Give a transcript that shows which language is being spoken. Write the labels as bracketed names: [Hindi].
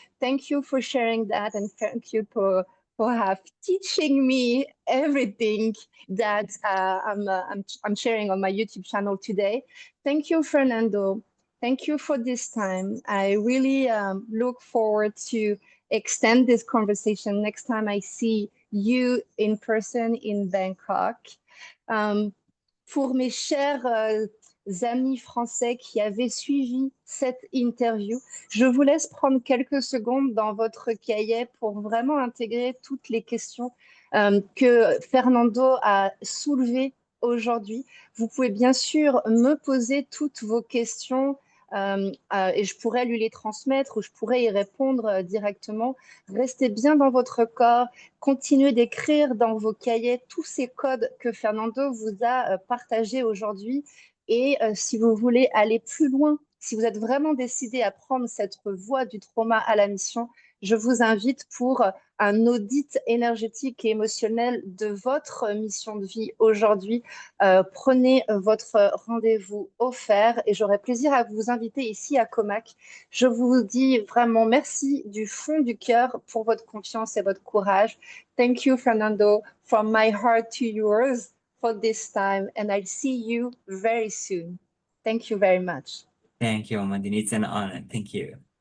[English] Thank you for sharing that, and thank you for teaching me everything that I'm sharing on my YouTube channel today. Thank you, Fernando. Thank you for this time. I really look forward to extend this conversation next time I see you in person in Bangkok. [French] Pour mes chers amis français qui avaient suivi cette interview, je vous laisse prendre quelques secondes dans votre cahier pour vraiment intégrer toutes les questions que Fernando a soulevées aujourd'hui. Vous pouvez bien sûr me poser toutes vos questions et je pourrais lui les transmettre ou je pourrais y répondre directement. Restez bien dans votre corps, continuez d'écrire dans vos cahiers tous ces codes que Fernando vous a partagés aujourd'hui. Et si vous voulez aller plus loin, si vous êtes vraiment décidé à prendre cette voie du trauma à la mission, je vous invite pour un audit énergétique et émotionnel de votre mission de vie aujourd'hui. Prenez votre rendez-vous offert et j'aurai plaisir à vous inviter ici à Comac. Je vous dis vraiment merci du fond du cœur pour votre confiance et votre courage. [English] Thank you, Fernando, from my heart to yours for this time, and I'll see you very soon. Thank you very much. Thank you, Amandine. It's an honor. Thank you.